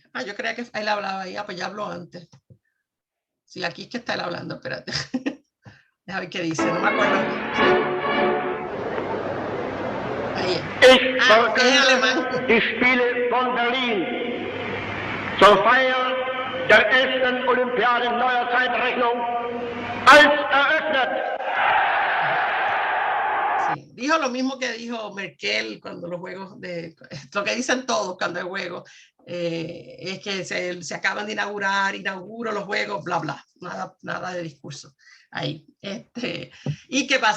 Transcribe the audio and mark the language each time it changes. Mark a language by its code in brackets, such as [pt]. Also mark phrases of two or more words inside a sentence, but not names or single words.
[es] Ah, yo creía que él hablaba ahí. Ah, pues ya habló antes. Sí, aquí es que está él hablando, espérate. Déjame ver qué dice, no me acuerdo. Ahí. Ah, es en alemán. [de] Die Spiele von Berlin zur Feier der ersten Olympiade neuer Zeitrechnung als eröffnet. [es] Sí, dijo lo mismo que dijo Merkel cuando los juegos lo que dicen todos cuando hay juegos. es que se acaban de inauguro los juegos, bla, bla, nada de discurso ahí. ¿Y qué pasa?